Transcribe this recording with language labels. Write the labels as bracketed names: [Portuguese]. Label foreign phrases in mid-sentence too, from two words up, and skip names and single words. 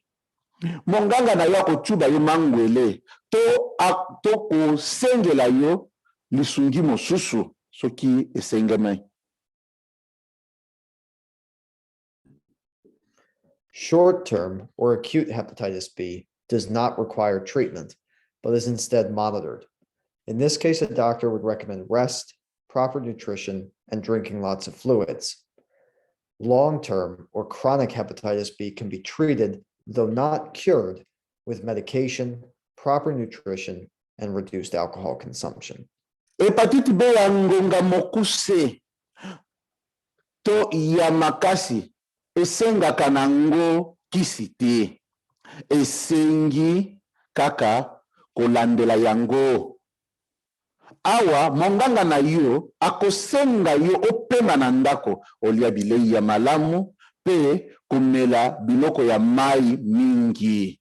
[Lingala] Monganga na yo akotuba yo mangwele to kosengela yo lisungi mosusu soki esengeme. [English] Short-term or acute hepatitis B does not require treatment, but is instead monitored. In this case, a doctor would recommend rest, proper nutrition, and drinking lots of fluids. Long-term or chronic hepatitis B can be treated, though not cured, with medication, proper nutrition, and reduced alcohol consumption. [Lingala] Hepatite B ya ngonga mokuse to ya makasi esengaka nango kisi te, esengi kaka kolandela yango. Awa monganga na yo akosenga yo opema na ndako olia bilei ya malamu pe komela biloko ya mai mingi.